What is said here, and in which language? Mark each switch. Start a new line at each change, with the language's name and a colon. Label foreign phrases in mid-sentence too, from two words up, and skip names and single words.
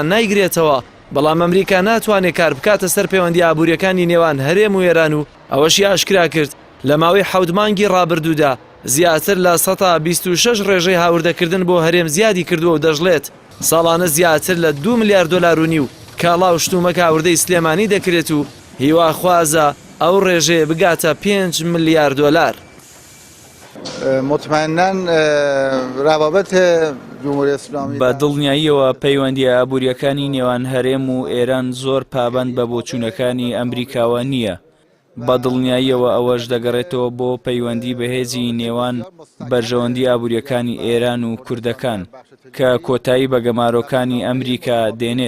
Central Kurdish: نایگرێتەوە بەڵام ئەمریکا ناتوانێت کار بکاتە سەر پەیوەندی ئابووریەکانی نێوان هەرێم و ئێران و ئەوەشی ئاشکرا کرد لە ماوەی 7 مانگی ڕابردوودا زیاتر لە 126 ڕێژەی هاوردەکردن بۆ هەرێم زیادی کردووە و دەژڵێت ساڵانە زیاتر لە 2 ملیار دۆلار و نیو کاڵا و شتومەک هاوردەی سلێمانی دەکرێت و هیواخوازە ئەو ڕێژەیە بگاتە 5 ملیار دۆلار.
Persian: مطمئناً روابط جمهوری اسلامی
Central Kurdish: بە دڵنیاییەوە پەیوەندی ئابووریەکانی نێوان هەرێم و ئێران زۆر پابەند بە بۆچوونەکانی ئەمریکاوە نییە. بە دڵنیاییەوە ئەوەش دەگەڕێتەوە بۆ پەیوەندی بەهێزی نێوان بەرژەوەندی ئابووریەکانی ئێران و کوردەکان کە کۆتایی بە گەمارۆکانی ئەمریکا دێنێت.